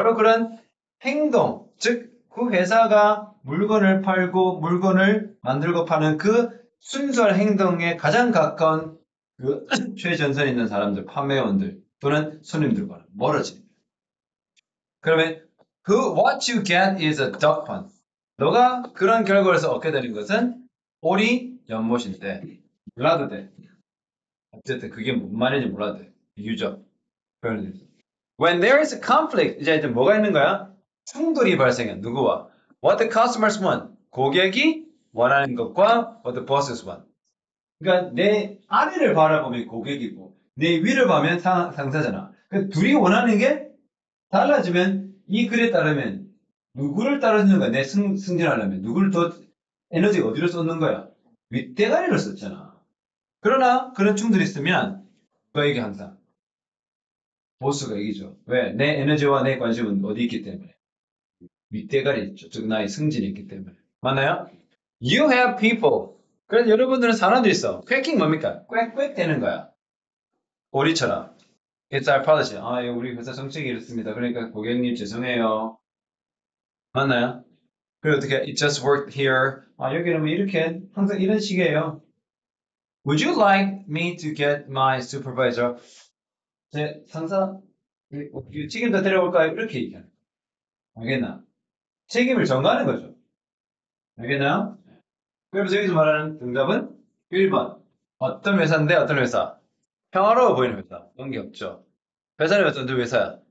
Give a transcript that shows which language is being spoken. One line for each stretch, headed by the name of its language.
Korean: 바로 그런 행동, 즉 그 회사가 물건을 팔고 물건을 만들고 파는 그 순수한 행동에 가장 가까운 그 최전선에 있는 사람들, 판매원들 또는 손님들과는 멀어집니다.
English: 그러면 what you get is a duck hunt.
Korean: 너가 그런 결과에서 얻게 되는 것은 오리 연못인데 몰라도 돼. 어쨌든 그게 뭔 말인지 몰라도 돼. 비유적 표현에서.
English: When there is a conflict, 이제 뭐가 있는 거야?
Korean: 충돌이 발생해. 누구와?
English: What the customers want. 고객이 원하는 것과 what the bosses want.
Korean: 그러니까 내 아래를 바라보면 고객이고 내 위를 보면 상사잖아. 그러니까 둘이 원하는 게 달라지면 이 글에 따르면 누구를 따르는 거야? 내 승진하려면 누구를 더 에너지 어디로 쏟는 거야? 윗대가리를 썼잖아. 그러나 그런 충돌이 있으면 너에게 항상 보스가 이기죠. 왜? 내 에너지와 내 관심은 어디 있기 때문에. 윗대가리 있죠. 즉 나의 승진이 있기 때문에.
English: 맞나요? You have people.
Korean: 그래서 여러분들은 사람들이 있어. 퀘킹 뭡니까? 꽥꽥 되는 거야. 오리처럼. It's our policy. 아, 우리 회사 정책이 이렇습니다. 그러니까 고객님 죄송해요. 맞나요?
English: 그리고 어떻게 It just worked here.
Korean: 아, 여기는 뭐 이렇게 항상 이런 식이에요.
English: Would you like me to get my supervisor?
Korean: 제 상사 책임자 데려올까요? 이렇게 얘기하는 거야. 알겠나? 책임을 전가하는 거죠. 알겠나요? 그래서 여기서 말하는 응답은 1번. 어떤 회사인데 어떤 회사? 평화로워 보이는 회사. 관계없죠. 회사는 어떤 회사야?